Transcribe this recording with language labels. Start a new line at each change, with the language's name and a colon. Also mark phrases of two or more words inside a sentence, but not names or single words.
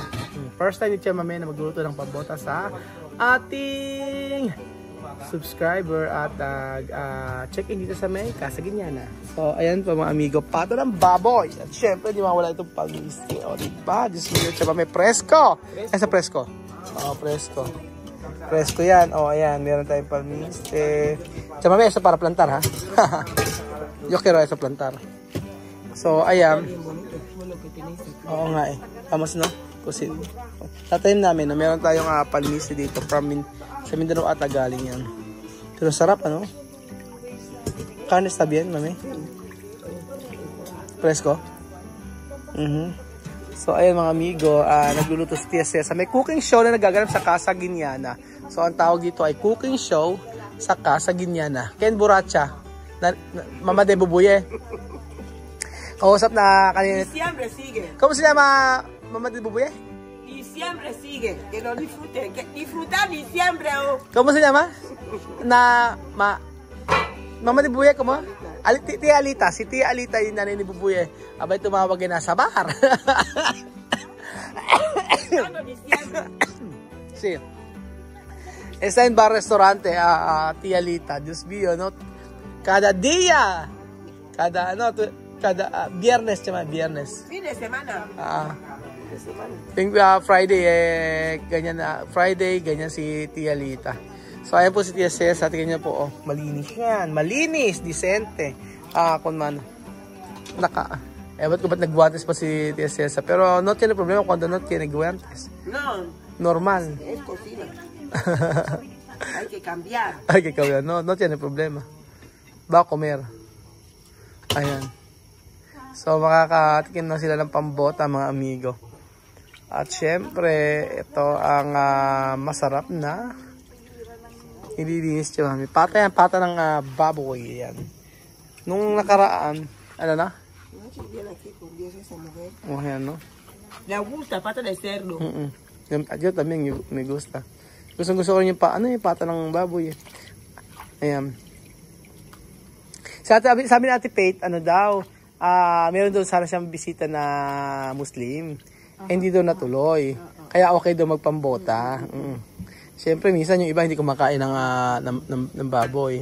English: First time
Filipino: ni Tia Mame na magluluto ng pambota sa ating subscriber at check-in dito sa may Casa Guiniana. So ayan po mga amigo, pato ng baboy. At syempre di mawala itong palmiste. O diba? Diyos mo, Tia Mame, presko! Sa presko. Presko. Presko yan. Ayan, meron tayong palmiste. Tia Mame, isa
Spanish: para plantar ha. Yo quiero eso plantar.
Filipino: So, ayan. Oo nga eh.
Spanish: Vamos no?
Filipino: Kasi tatayin namin na meron tayong palmiste dito from sa Mindanao ata galing yan. Pero sarap ano?
Spanish: Carne está bien, mami? Fresco?
Filipino: So, ayan mga amigo, nagluluto si Tia Celsa. May
English: cooking show
Filipino: na nagaganap sa Casa Guiniana. So, ang tawag dito ay
English: cooking show
Filipino: sa Casa Guiniana. Ken Buracha. Mama de Bubuye. Kausap na kanina.
Spanish: Diciembre sigue. ¿Cómo se llama Mama de Bubuye? Diciembre sigue. Que lo disfruten. Que disfrutar diciembre. ¿Cómo se llama? Mama de Bubuye, ¿cómo? Tia Alita.
Filipino: Si Tia Alita yung nanay ni Bubuye. Abay tumawag na sa bar.
Spanish: Sí. Está en bar restaurante Tia Alita. Dios mío, ¿no? Cada día, cada viernes, viernes. Fin de semana.
Filipino: Friday, ganyan na. Friday, ganyan si Tia Lita. So, ayan po si Tia Celsa. Tingnan niyo po, malinis yan. Malinis, decente. Kung man, ewan ko ba't nagguantes pa si Tia Celsa.
Spanish: Pero, no tiene problema cuando no tiene guantes. No. Normal. Es cocina. Hay que cambiar. Hay que cambiar, no tiene problema. Va a comer.
Filipino: Ayan. So, makakatikim na sila ng pambota, mga amigo. At syempre, ito ang masarap na ililinis siya, mami. Pata ng baboy. Yan. Nung nakaraan, ano na? Ayan, no?
Spanish: Le gusta, pata de cerdo. Yo también me gusta.
Filipino: Gusto ko rin yung pata ng baboy. Ayan. Sabi ni Ate Pate, meron doon sana siyang bisita na Muslim. Hindi doon natuloy. Kaya okay doon magpambota. Siyempre, minsan yung iba hindi kumakain ng baboy.